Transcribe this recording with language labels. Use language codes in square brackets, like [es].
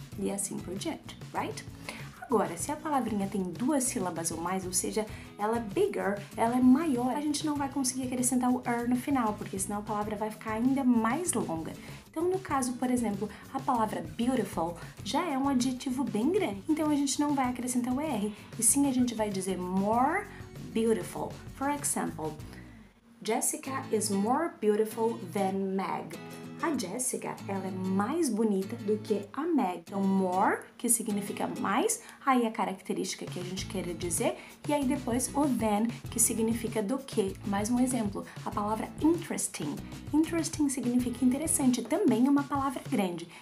[pt] E assim por diante, right? Agora, se a palavrinha tem duas sílabas ou mais, ou seja, ela é bigger, ela é maior, a gente não vai conseguir acrescentar o no final, porque senão a palavra vai ficar ainda mais longa. Então, no caso, por exemplo, a palavra beautiful já é um adjetivo bem grande, então a gente não vai acrescentar o R, e sim a gente vai dizer more beautiful. [en] For example, Jessica is more beautiful than Meg. [pt] A Jessica, ela é mais bonita do que a Meg. Então, more, que significa mais, aí a característica que a gente quer dizer, e aí depois o than, que significa do que. Mais um exemplo, a palavra interesting. Interesting significa interessante, também é uma palavra grande.